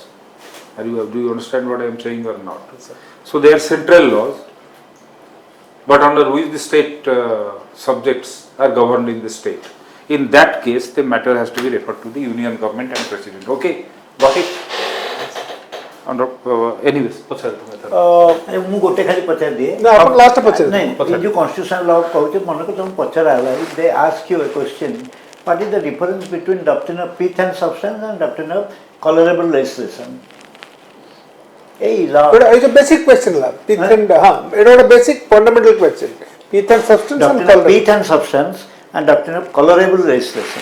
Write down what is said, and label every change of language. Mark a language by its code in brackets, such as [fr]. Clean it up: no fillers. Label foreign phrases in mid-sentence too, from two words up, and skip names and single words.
[en] Do you understand what I am saying or not? Yes, sir. So they are central laws, but under which the state subjects are governed in the state. In that case, the matter has to be referred to the union government and president. Okay, got it? Anyways, [or] ମୁଁ ଗୋଟେ ଖାଲି ପଚାରି ଦିଏ ନା ଆପଣ ଲାଷ୍ଟ ପଚାରିବେ ନାଇଁ ଏ ଯୋଉ [en] constitutional law [or] କହୁଛି ମନେକର ତମକୁ ପଚରା ହେଲା [en] they ask you a question what is the difference between doctrine of pith and substance and doctrine of colorable legislation এই ল it's a basic question la pith and it is a basic fundamental question pith and substance and doctrine of color pith and substance and doctrine of colorable legislation